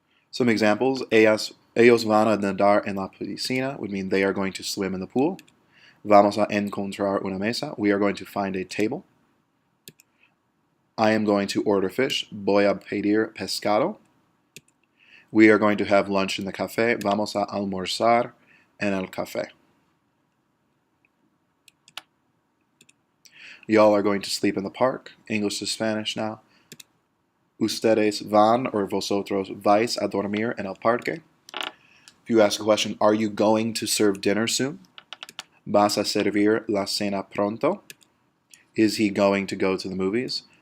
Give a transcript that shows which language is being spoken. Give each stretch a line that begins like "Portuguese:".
English: Some examples:
Spanish: ellos van a nadar en la piscina
English: would mean they are going to swim in the pool.
Spanish: Vamos a encontrar una mesa.
English: We are going to find a table. I am going to order fish.
Spanish: Voy a pedir pescado.
English: We are going to have lunch in the café.
Spanish: Vamos a almorzar en el café.
English: Y'all are going to sleep in the park. English to Spanish now.
Spanish: Ustedes van, or vosotros vais a dormir en el parque.
English: If you ask a question, are you going to serve dinner soon?
Spanish: ¿Vas a servir la cena pronto?
English: Is he going to go to the movies?